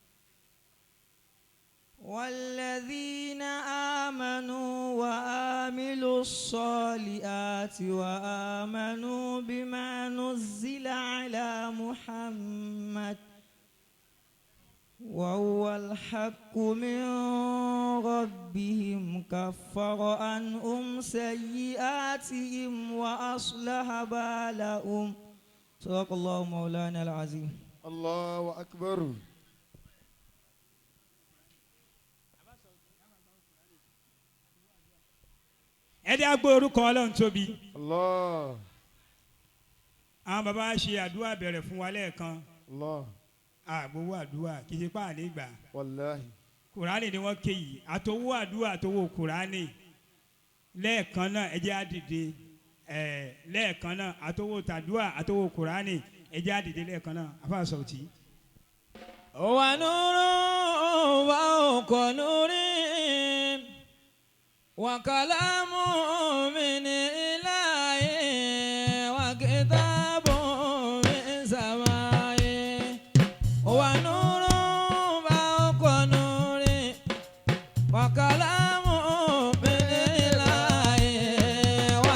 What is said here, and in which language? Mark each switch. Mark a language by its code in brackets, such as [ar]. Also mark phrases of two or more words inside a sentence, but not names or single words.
[ar] والذين آمنوا وعملوا الصالحات وآمنوا بما نزل على محمد وهو الحق من ربهم كفر عنهم سيئاتهم وأصلح بالهم. صدق الله مولانا العظيم. الله أكبر. [yo] ẹdí agbó orúkọ Ọlọ́run tóbi. Allah. àwọn bàbá ṣe àdúrà bẹ̀rẹ̀ fún wa lẹ́ẹ̀kan. Allah. àgbowó àdúrà kì í ṣe páàní gbà. Wallahi. kùránì ni wọ́n ké yìí àtowó àdúrà àtowó kùránì lẹ́ẹ̀kan náà ẹ jẹ́ á dìde lẹ́ẹ̀kan náà àtowó tàdúrà àtowó kùránì ẹ jẹ́ á dìde lẹ́ẹ̀kan náà àfáà Sauty. [ar] ونور فوق نور وكلام من إلهي وكتاب من سماء ونور فوق نور وكلام من إلهي و